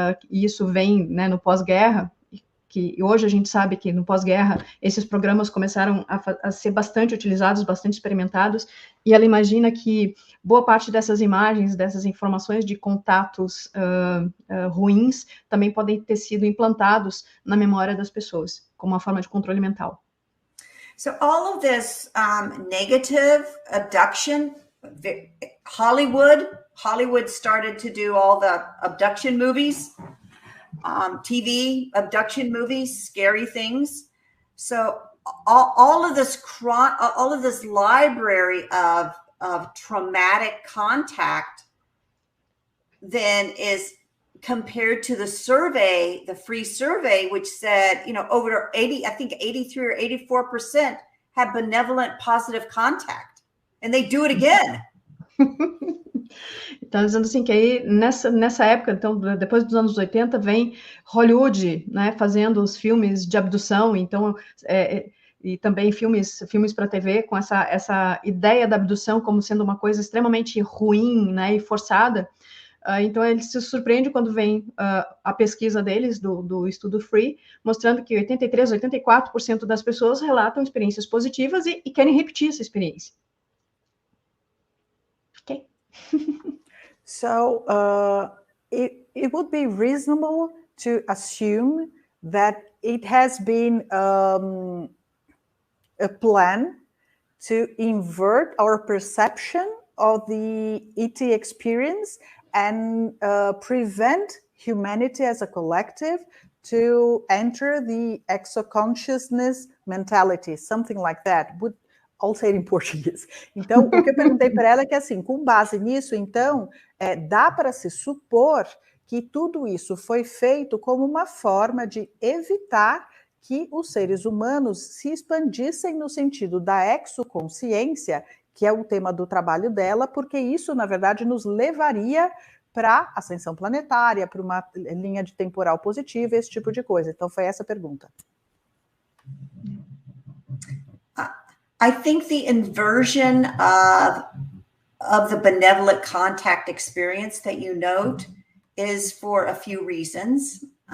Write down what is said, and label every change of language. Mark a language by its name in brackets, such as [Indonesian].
[Portuguese] e isso vem, né, no pós-guerra, que hoje a gente sabe que no pós-guerra esses programas começaram a ser bastante utilizados, bastante experimentados, e ela imagina que boa parte dessas imagens, dessas informações de contatos ruins, também podem ter sido implantados na memória das pessoas, como uma forma de controle mental. [English] So all of this negative abduction, Hollywood started to do all the abduction movies, TV abduction movies, scary things. So all of this library of traumatic contact then is compared to the survey, the free survey, which said, over 83 or 84% have benevolent, positive contact, and they do it again. [Portuguese] Então, dizendo assim, que aí, nessa época, então, depois dos anos 80, vem Hollywood, né, fazendo os filmes de abdução, então, e também filmes para TV, com essa ideia da abdução como sendo uma coisa extremamente ruim, né, e forçada. Então, ele se surpreende quando vem a pesquisa deles, do estudo Free, mostrando que 83%, 84% das pessoas relatam experiências positivas e querem repetir essa experiência. Ok. [English] So it would be reasonable to assume that it has been a plan to invert our perception of the ET experience and prevent humanity as a collective to enter the exoconsciousness mentality, something like that. I'll say it in Português. [Portuguese] Então, o que eu perguntei para ela é que, assim, com base nisso, então, dá para se supor que tudo isso foi feito como uma forma de evitar que os seres humanos se expandissem no sentido da exoconsciência, que é o tema do trabalho dela, porque isso, na verdade, nos levaria para ascensão planetária, para uma linha de temporal positiva, esse tipo de coisa. Então, foi essa a pergunta. [English] I think the inversion of the benevolent contact experience that you note is for a few reasons.